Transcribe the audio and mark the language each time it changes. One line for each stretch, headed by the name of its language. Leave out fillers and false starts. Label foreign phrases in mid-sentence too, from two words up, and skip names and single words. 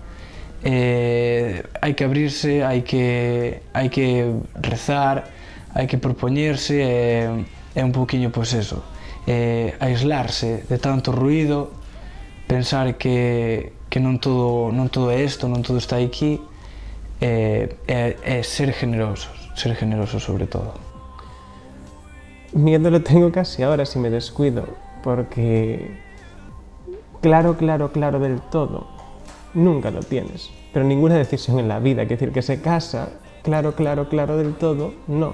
Galician: Hai que abrirse, hai que rezar, hai que propoñerse e un poquinho pois eso, aislarse de tanto ruído, pensar que non todo é isto, non todo está aquí, e ser generosos sobre todo.
Spanish: Miedo lo tengo casi ahora si me descuido, porque claro del todo nunca lo tienes, pero ninguna decisión en la vida, es decir, que se casa, claro del todo, no.